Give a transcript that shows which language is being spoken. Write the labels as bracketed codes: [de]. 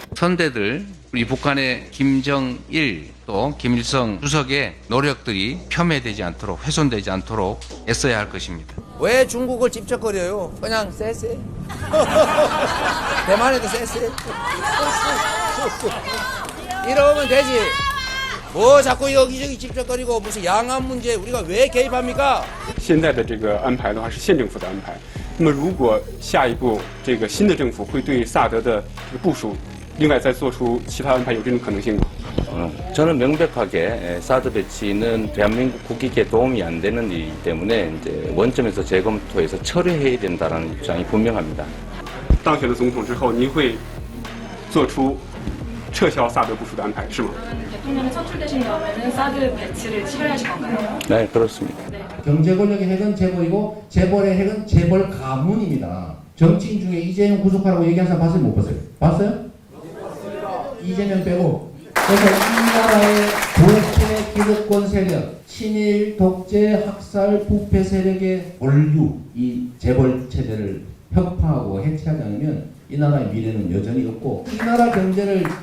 [ko] 선대들, 우리 북한의 김정일 또 김일성 주석의 노력들이 폄훼되지 않도록 훼손되지 않도록 애써야 할 것입니다. 왜 중국을 찝쩍거려요? 그냥 쎄쎄. 대만에도 쎄쎄. 이러면 되지. 뭐 자꾸 여기저기 찝쩍거리고 무슨 양안 문제 우리가 왜 개입합니까? [zh] 现在的这个安排的话是县政府的安排。那么如果下一步这个新的政府会对萨德的这个部署，另外再做出其他安排，有这种可能性吗？ [ko] 저는 명백하게 사드 배치는 대한민국 국익에 도움이 안 되는 일이기 때문에 이제 원점에서 재검토해서 철회해야 된다는 입장이 분명합니다. [zh] 当选了总统之后，您会做出撤销萨德部署的安排，是吗？ [ko] 대통령이 선출되신 다음에는 사드 배치를 실현하실 건가요? 네, 그렇습니다. 경제 권력의 핵은 재벌이고 재벌의 핵은 재벌 가문입니다. 정치인 중에 이재명 구속하라고 얘기한 사람 봤어요? 못 봤어요? 봤어요? 이재명 빼고. 그래서 이 나라의 독재 기득권 세력, 친일, 독재, 학살, 부패 세력의 원류, 이 재벌 체제를 혁파하고 해체하지 않으면 이 나라의 미래는 여전히 없고 이 나라 경제를